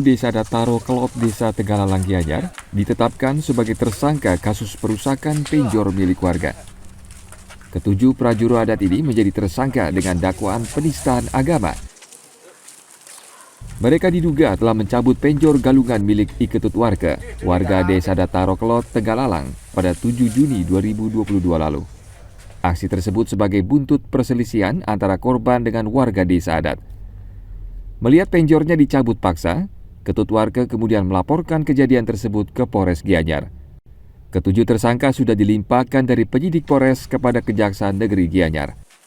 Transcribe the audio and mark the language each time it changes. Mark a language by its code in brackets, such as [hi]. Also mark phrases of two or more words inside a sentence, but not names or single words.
[id] Desa adat Tarokelot, Desa Tegalalang Gianyar ditetapkan sebagai tersangka kasus perusakan penjor milik warga. Ketujuh prajuru adat ini menjadi tersangka dengan dakwaan penistaan agama. Mereka diduga telah mencabut penjor galungan milik Iketut warga Desa adat Tarokelot, Tegalalang pada 7 Juni 2022 lalu. Aksi tersebut sebagai buntut perselisihan antara korban dengan warga desa adat. Melihat penjornya dicabut paksa, Ketut warga kemudian melaporkan kejadian tersebut ke Polres Gianyar. Ketujuh tersangka sudah dilimpahkan dari penyidik Polres kepada Kejaksaan Negeri Gianyar.